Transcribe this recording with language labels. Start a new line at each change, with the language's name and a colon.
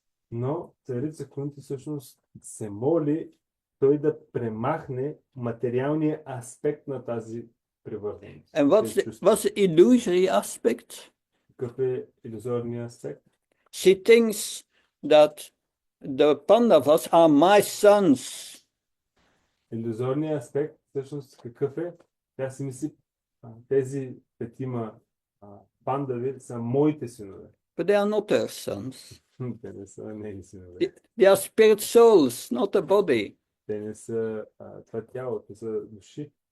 Bulgarian: Но царица Кунти всъщност се моли той да премахне материалния аспект на тази привързаност.
English: And what's the illusory aspect?
Bulgarian: Какъв е илюзорният аспект?
English: She thinks that the Pandavas are my sons.
Bulgarian: Иллюзорният аспект, всъщност какъв е? Тя си мисли, тези петима пандави са моите синове.
English: But they are not her sons.
Bulgarian: Те не са нейни синове.
English: They are spirit souls, not a body.
Bulgarian: Те не са това тяло, те са души.